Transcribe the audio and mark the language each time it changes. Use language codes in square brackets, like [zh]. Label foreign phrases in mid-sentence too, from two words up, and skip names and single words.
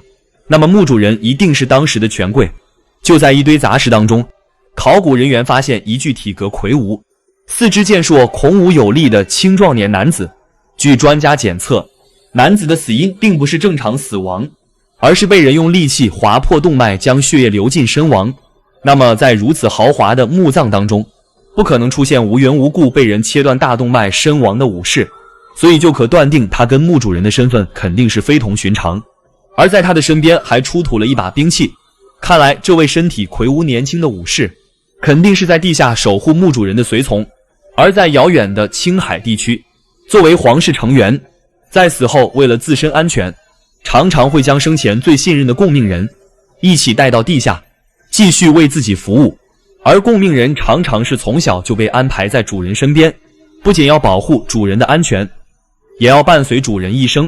[zh] 那麼墓主人一定是當時的權貴。就在一堆雜石當中，考古人員發現一具體格魁梧、四肢健碩、孔武有力的青壯年男子。據專家檢測，男子的死因並不是正常死亡，而是被人用利器劃破動脈，將血液流盡身亡。那麼在如此豪華的墓葬當中，不可能出現無緣無故被人切斷大動脈身亡的武士，所以就可斷定他跟墓主人的身份肯定是非同尋常。而在他的身邊還出土了一把兵器，看來這位身體魁梧年輕的武士肯定是在地下守護墓主人的隨從。而在遙遠的青海地區，作為皇室成員，在死後為了自身安全，常常會將生前最信任的共命人一起帶到地下，繼續為自己服務。而共命人常常是從小就被安排在主人身邊，不僅要保護主人的安全，也要伴隨主人一生。